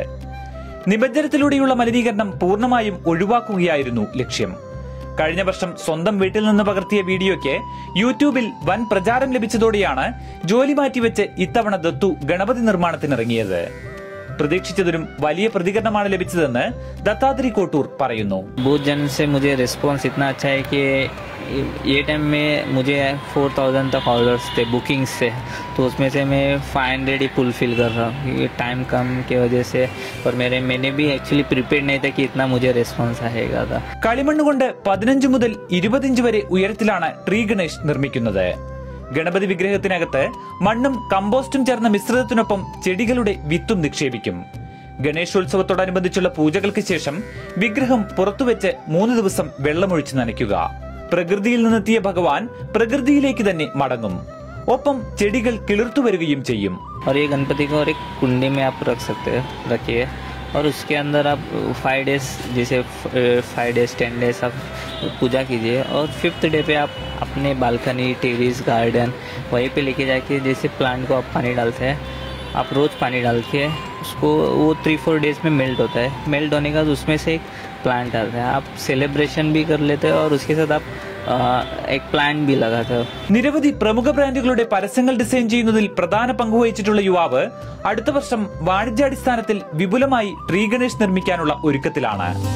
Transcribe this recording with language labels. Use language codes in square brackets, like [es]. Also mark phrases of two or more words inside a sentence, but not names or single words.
[ml] നിമജ്ജനത്തിലൂടെയുള്ള മലിനീകരണം പൂർണ്ണമായും ഒഴിവാക്കുകയായിരുന്നു ലക്ഷ്യം. കഴിഞ്ഞ വർഷം സ്വന്തം വീട്ടിൽ നിന്ന് പകർത്തിയ വീഡിയോയ്ക്ക് യൂട്യൂബിൽ വൻ പ്രചാരം ലഭിച്ചതോടെയാണ് ജോലി മാറ്റിവെച്ച് ഇത്തവണ ദത്തു ഗണപതി നിർമ്മാണത്തിനിറങ്ങിയത്. പ്രതീക്ഷിച്ചതിനും വലിയ പ്രതികരണമാണ് ലഭിച്ചതെന്ന് ദത്താത്രി കോട്ടൂർ പറയുന്നു. [hi] बहुत जन से मुझे रिस्पॉन्स इतना अच्छा है कि ये टाइम में मुझे 4000 तक ऑर्डर्स थे बुकिंग्स से, तो उसमें से मैं 500 ही फुलफिल कर रहा हूँ. ये टाइम कम की वजह से, और मैंने भी [en] actually prepare [hi] नहीं था कि इतना मुझे रिस्पॉन्स आएगा था. [ml] കളിമണ്ണ് കൊണ്ട് 15 മുതൽ 20 ഇഞ്ച് വരെ ഉയരത്തിലാണ് ട്രീ ഗണേശ് നിർമ്മിക്കുന്നത്. ഗണപതി വിഗ്രഹത്തിനകത്ത് മണ്ണും കമ്പോസ്റ്റും ചേർന്ന മിശ്രിതത്തിനൊപ്പം ചെടികളുടെ വിത്തും നിക്ഷേപിക്കും. ഗണേശോത്സവത്തോടനുബന്ധിച്ചുള്ള പൂജകൾക്ക് ശേഷം വിഗ്രഹം പുറത്തുവെച്ച് 3 ദിവസം വെള്ളമൊഴിച്ച് നനയ്ക്കുക. പ്രകൃതിയിൽ നിന്നെത്തിയ ഭഗവാൻ പ്രകൃതിയിലേക്ക് തന്നെ മടങ്ങും. ഒപ്പം ചെടികൾ കിളിർത്തു വരികയും ചെയ്യും. [hi] और ये गणपति को और एक कुंडी में आप रख सकते हैं, रखिए, और उसके अंदर आप 5 डेज, जैसे 5 डेज 10 डेज आप पूजा कीजिए, और 5th डे पे आप अपने [en] balcony, terrace, garden [hi] वहीं पे लेके जाके, जैसे प्लांट को आप पानी डालते हैं, आप रोज़ पानी डाल के उसको, वो 3-4 डेज में मेल्ट होता है. मेल्ट होने के बाद उसमें से एक प्लांट आता है. आप सेलिब्रेशन भी कर लेते हैं और उसके साथ आप एक പ്ലാന്റ് भी लगाते हो. [ml] നിരവധി പ്രമുഖ ബ്രാൻഡുകളുടെ പരസ്യങ്ങൾ ഡിസൈൻ ചെയ്യുന്നതിൽ പ്രധാന പങ്കുവഹിച്ചിട്ടുള്ള യുവാവ് അടുത്ത വർഷം വാണിജ്യാടിസ്ഥാനത്തിൽ വിപുലമായി ട്രീ ഗണേശ് നിർമ്മിക്കാനുള്ള ഒരുക്കത്തിലാണ്.